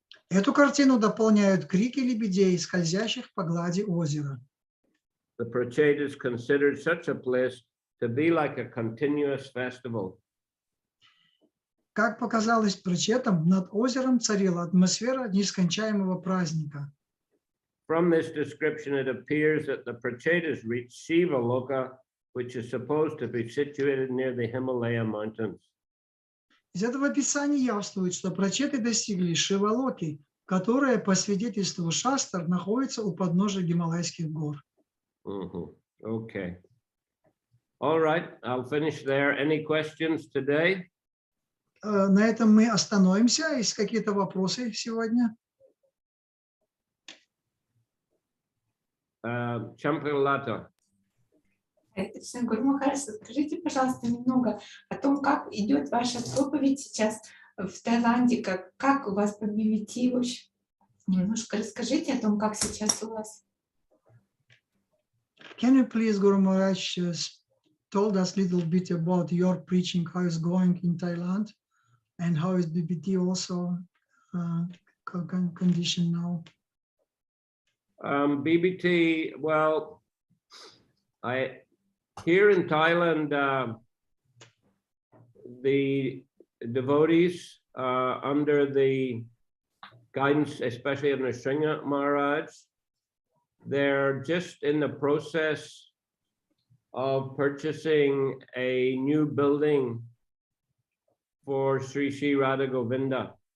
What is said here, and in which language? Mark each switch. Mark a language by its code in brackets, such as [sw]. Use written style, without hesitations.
[ru] Эту картину дополняют крики лебедей, скользящих по глади озера. [en] The Prachetas considered such a place to be like a continuous festival. [ru] Как показалось прачетам, над озером царила атмосфера нескончаемого праздника. [en] From this description, it appears that the Prachetas reached Shiva Loka, which is supposed to be situated near the Himalaya mountains. [ru] Из этого описания явствует, что прачеты достигли Шивалоки, которая, по свидетельству Шастр, находится у подножия Гималайских гор. [en] Okay. All right, I'll finish there. Any questions today? [ru] На этом мы остановимся. Есть какие-то вопросы сегодня? Champalata. Гуру Махарадж, скажите, пожалуйста, немного о том, как идет ваша проповедь сейчас в Таиланде, как у вас по BBT, в общем, немножко расскажите о том, как сейчас у вас. [en] Can you please, Guru Maharaj, told us a little bit about your preaching, how it's going in Thailand, and how is BBT also condition now? BBT, well, here in Thailand, the devotees under the guidance, especially of Nrsimha Maharaj, they're just in the process of purchasing a new building for Sri Sri Radha Govinda.